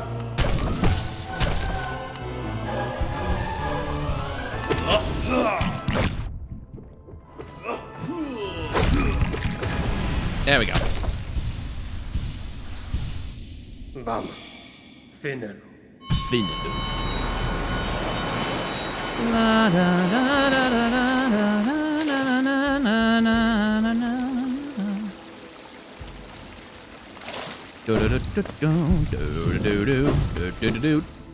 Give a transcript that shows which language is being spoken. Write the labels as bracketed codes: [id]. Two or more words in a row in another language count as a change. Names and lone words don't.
[en] There we go. Bam. Finnel. Finnel. La da da da da da da na na na na na. Do do do do do do do do do do.